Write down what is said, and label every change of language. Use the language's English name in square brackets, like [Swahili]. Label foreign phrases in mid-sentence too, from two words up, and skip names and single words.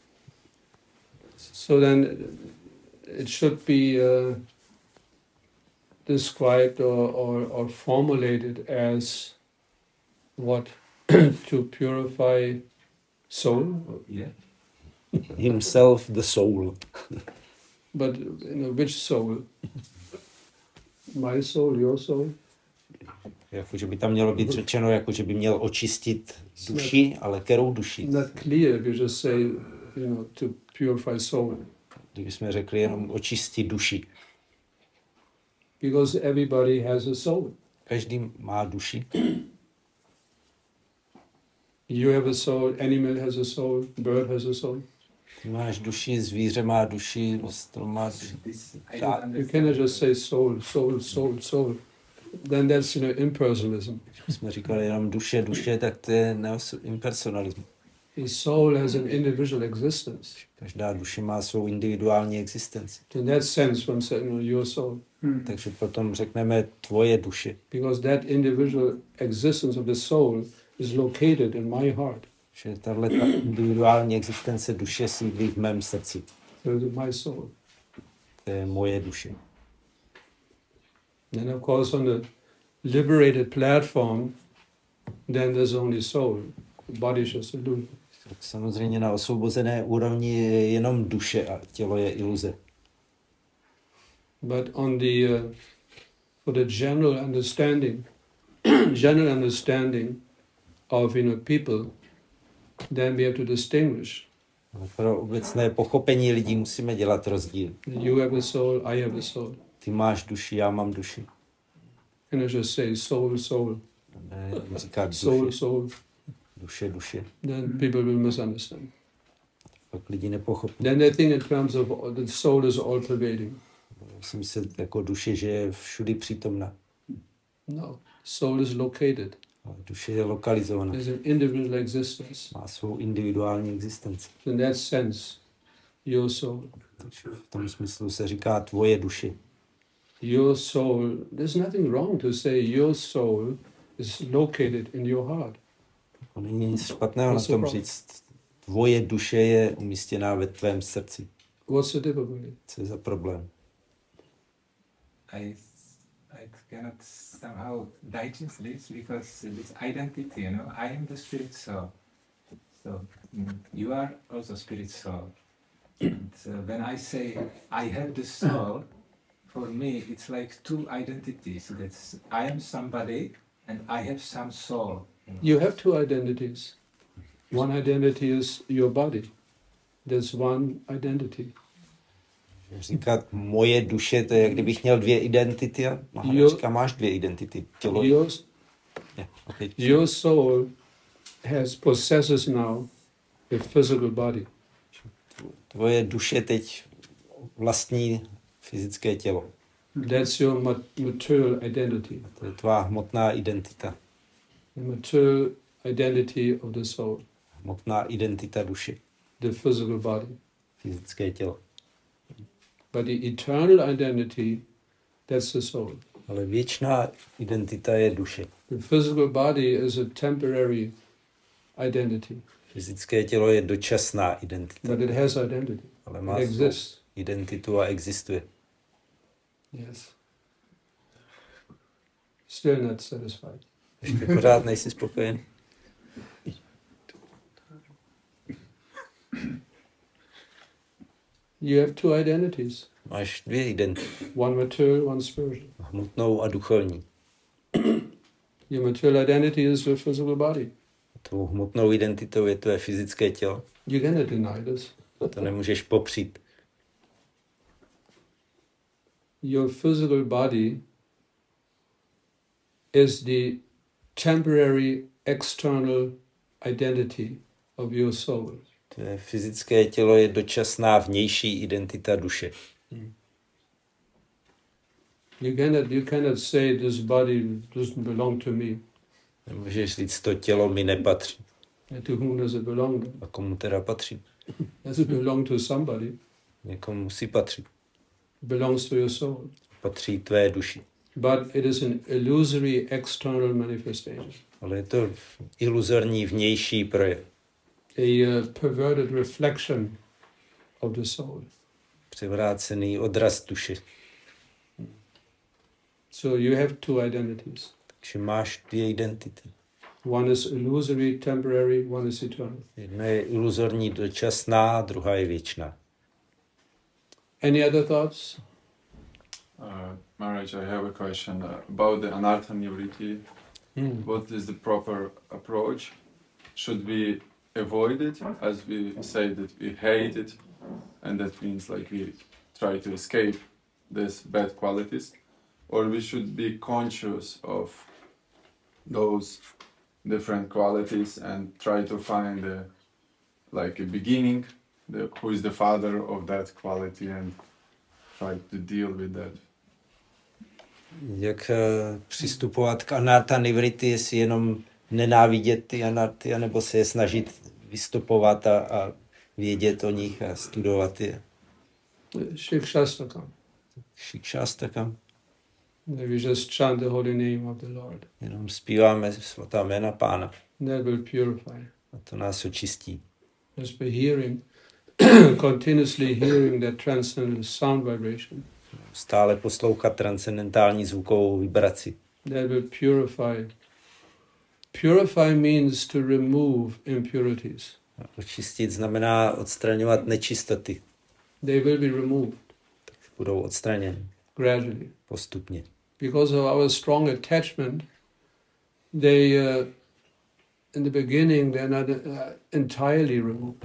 [English] So then it should be described or formulated as what? To purify soul? Yeah. Himself, the soul. But which soul? My soul, your soul? [Czech] Jako, že by tam mělo být řečeno, jako, že by měl očistit duši, ale kterou duši? [English] Not clear if you just say, to purify soul. [Czech] Kdybychom řekli jenom očistit duši. [English] Because everybody has a soul. [Czech] Každý má duši. [English] You have a soul, animal has a soul, bird has a soul. [Czech] Ty máš duši, zvíře má duši, strom má duši. [English] You cannot just say soul, soul, soul, soul. Then that's impersonalism. [Czech] Jsme říkali jenom duše, duše, tak to je impersonalismus. [English] The soul has an individual existence. [Czech] Každá duše má svou individuální existenci. [English] In that sense, one said, your soul. [Czech] Takže potom řekneme tvoje duše. [English] Because that individual existence of the soul is located in my heart. [Czech] Že tato individuální existence duše sídlí v mém srdci. [English] So it's my soul. [Czech] To je moje duše. [English] And of course on the liberated platform, then there's only soul. The body is just illusion. [Czech] Samozřejmě na osvobozené úrovni je jenom duše a tělo je iluze. [English] But on the for the general understanding of people, then we have to distinguish. [Czech] Pro obecné pochopení lidí musíme dělat rozdíl. [English] You have a soul, I have a soul. [Czech] Ty máš duši, já mám duši. [English] Can I just say soul, soul? [Czech] Ne, říkat duše. [English] Soul, soul. [Czech] Duše, duše. [English] Then people will misunderstand. [Czech] Pak lidi nepochopí. [English] Then they think in terms of the soul is all pervading. [Czech] Myslím si jako duše, že je všudy přítomná. [English] No, soul is located. [Czech] Duše je lokalizovaná. [English] There's an individual existence. [Czech] Má svou individuální existenci. [English] In that sense, your soul. [Czech] V tom smyslu se říká tvoje duše. [English] Your soul, there's nothing wrong to say your soul is located in your heart. [Czech] Není nic špatného na tom říct, tvoje duše je umístěná ve tvém srdci. [English] What's the difficulty? [Czech] Co je za problém? [English] I cannot somehow digest this because this identity, I am the spirit soul. So you are also spirit soul. And when I say I have the soul, for me it's like two identities. That's I am somebody and I have some soul. You have two identities. One identity is your body. There's one identity. [Czech] Říkat moje duše, to je, jak kdybych měl dvě identity a říká, máš dvě identity. Tělo. [English] Your soul possesses now the physical body. [Czech] Tvoje duše teď vlastní fyzické tělo. [English] That's your material identity. [Czech] To je tvá hmotná identita. [English] The material identity of the soul. [Czech] Hmotná identita duše. [English] The physical body. [Czech] Fyzické tělo. [English] But the eternal identity, that's the soul. [Czech] Ale věčná identita je duše. [English] The physical body is a temporary identity. [Czech] Fyzické tělo je dočasná identita. [English] But it has identity. [Czech] Ale má identitu a existuje. [English] Yes. Still not satisfied. [Czech] Ještě pořád nejsi spokojen. [English] You have two identities. [Czech] Máš dvě identity. [English] One material, one spiritual. [Czech] Hmotnou a duchovní. [English] Your material identity is your physical body. [Czech] Tou hmotnou identitou je tvé fyzické tělo. [English] You cannot deny this. [Czech] To nemůžeš popřít. [English] Your physical body is the temporary external identity of your soul. [Czech] Tvé fyzické tělo je dočasná vnější identita duše. [English] You cannot say this body doesn't belong to me. [Czech] Nemůžeš říct, to tělo mi nepatří. [English] To whom does it belong? [Czech] A komu teda patří? [English] Does it belong to somebody? [Czech] Někomu musí patřit. [English] It belongs to your soul. [Czech] Patří tvé duši. [English] But it is an illusory external manifestation. [Czech] Ale je to iluzorní vnější projev. [English] A perverted reflection of the soul. [Czech] Převrácený odraz duše. [English] So you have two identities. [Czech] Takže máš dvě identity. [English] One is illusory, temporary, one is eternal. [Czech] Jedna je iluzorní, dočasná, druhá je věčná. [English] Any other thoughts? Maharaj, I have a question about the [Sanskrit] anartha nivriti. [English] What is the proper approach? Should we avoid it, as we say that we hate it, and that means like we try to escape these bad qualities, or we should be conscious of those different qualities and try to find like a beginning, who is the father of that quality, and try to deal with that. [Czech] Jak přistupovat k [Sanskrit] anartha nivriti, [Czech] jestli jenom nenávidět ty anarty, anebo se je snažit vystupovat a vědět o nich a studovat je. Shikshastakam. Shikshastakam. [English] We just chant the holy name of the Lord. [Czech] Jenom zpíváme svatá jména Pána. [English] That will purify. [Czech] A to nás očistí. [English] Just by hearing, continuously hearing that transcendental sound vibration. [Czech] Stále poslouchat transcendentální zvukovou vibraci. [English] That will purify. Purify means to remove impurities. [Czech] Očistit znamená odstraňovat nečistoty. [English] They will be removed. [Czech] Tak budou odstraněny. [English] Gradually. [Czech] Postupně. [English] Because of our strong attachment, they, in the beginning, they're not entirely removed.